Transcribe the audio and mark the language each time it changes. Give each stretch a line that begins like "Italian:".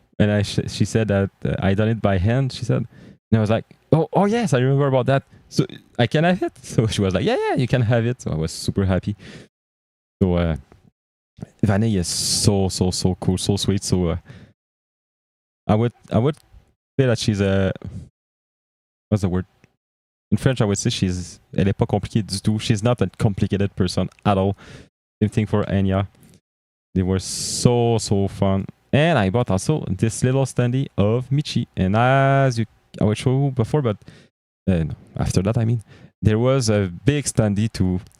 English: And she said that I done it by hand. She said, and I was like, oh yes, I remember about that. So I can have it. So she was like, yeah, you can have it. So I was super happy. So Vanny is so cool, so sweet. So I would say that she's what's the word? In French, I would say
French: elle est pas compliquée du tout.
English: She's not a complicated person at all. Same thing for Anya. They were so fun. And I bought also this little standee of Michi. And as I will show you before, but no, after that, I mean, there was a big standee too.